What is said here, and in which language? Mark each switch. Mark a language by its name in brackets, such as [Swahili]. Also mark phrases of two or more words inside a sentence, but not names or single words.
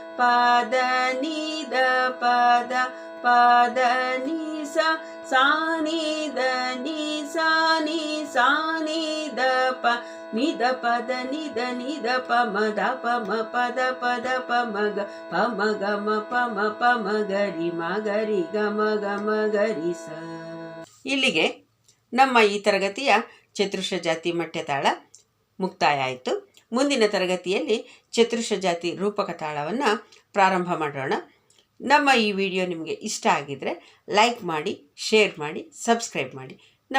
[Kannada] ದ ಪದ ನಿ ಸ ನಿ ದ ನಿ ದ ಪ ನಿ ದ ಪದ ನಿ ದ ಪ ಮ ಪದ ಪ ಮ ಗ ಮ ಗ ರಿ ಗ ಮ ರಿ ಸ. ಇಲ್ಲಿಗೆ ನಮ್ಮ ಈ ತರಗತಿಯ ಚತುರ್ಶ ಜಾತಿ ಮಟ್ಯತಾಳ ಮುಕ್ತಾಯ ಆಯಿತು. ಮುಂದಿನ ತರಗತಿಯಲ್ಲಿ ಚತುರ್ಶ ಜಾತಿ ರೂಪಕ ತಾಳವನ್ನು ಪ್ರಾರಂಭ ಮಾಡೋಣ. ನಮ್ಮ ಈ ವಿಡಿಯೋ ನಿಮಗೆ ಇಷ್ಟ ಆಗಿದರೆ ಲೈಕ್ ಮಾಡಿ, ಶೇರ್ ಮಾಡಿ, ಸಬ್ಸ್ಕ್ರೈಬ್ ಮಾಡಿ.